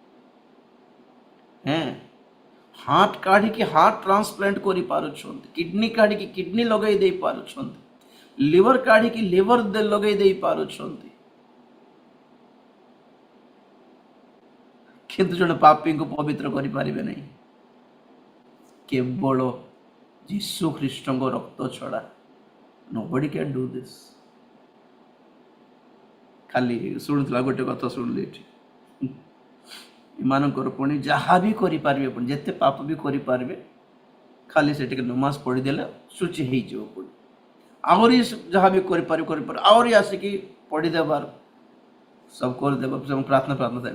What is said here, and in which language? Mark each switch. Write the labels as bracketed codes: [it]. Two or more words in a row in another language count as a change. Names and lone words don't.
[or] ହାର୍ଟ କାଢ଼ିକି [en] heart transplant [or] କରିପାରୁଛନ୍ତି, କିଡନୀ କାଢ଼ିକି କିଡନୀ ଲଗାଇ ଦେଇ ପାରୁଛନ୍ତି, লিভর କାଢ଼ିକି লিଭର ଲଗାଇ ଦେଇ ପାରୁଛନ୍ତି। କିନ୍ତୁ ଜଣେ ପାପୀଙ୍କୁ ପବିତ୍ର କରିପାରିବେ ନାହିଁ। କେବଳ ଯୀଶୁ ଖ୍ରୀଷ୍ଟଙ୍କ ରକ୍ତ ଛଡ଼ା [en] nobody can do this। [or] ଖାଲି ଶୁଣୁଥିଲା ଗୋଟେ କଥା ଶୁଣିଲି ଏଠି, ଏମାନଙ୍କର ପୁଣି ଯାହା ବି କରିପାରିବେ, ପୁଣି ଯେତେ ପାପ ବି କରିପାରିବେ, ଖାଲି ସେ ଟିକେ ନମାଜ ପଢ଼ିଦେଲେ ଶୁଚି ହେଇଯିବ। ପୁଣି ଆହୁରି ଯାହା ବି କରିପାରିବେ ଆହୁରି ଆସିକି ପଢ଼ିଦେବାର ସବୁ କରିଦେବ, ପ୍ରାର୍ଥନା ଦେବେ।